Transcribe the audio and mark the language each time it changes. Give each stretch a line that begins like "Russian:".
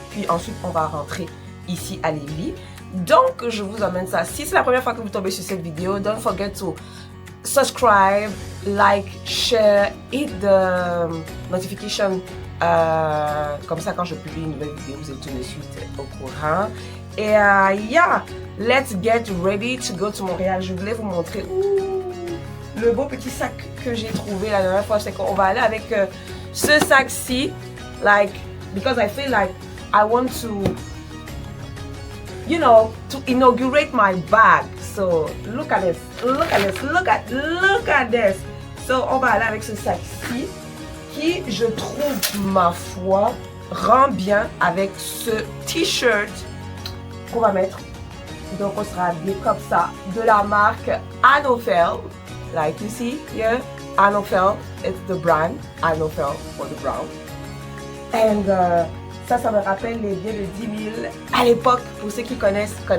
French: Puis ensuite, on va rentrer ici à Lévis. Donc, je vous emmène ça. Si c'est la première fois que vous tombez sur cette vidéo,
English: don't forget to subscribe, like, share, hit the notification.
French: Comme ça, quand je publie une nouvelle vidéo, vous êtes tout de suite au courant.
English: Et yeah, let's get ready to go to Montréal.
French: Je voulais vous montrer le beau petit sac que j'ai trouvé la dernière fois. C'est qu'on va aller avec ce sac-ci,
English: like, because I feel like I want to, you know, to inaugurate my bag. So look at this, look at this, look at this.
French: So on va aller avec ce sac-ci qui, je trouve, ma foi, rend bien avec ce t-shirt qu'on va mettre. Donc on sera habillé comme ça, de la marque Anofel.
English: Like you see here, Anofel, it's the brand, Anofel for the brown.
French: And ça me rappelle les billets de 10 000 à l'époque, pour ceux qui connaissent.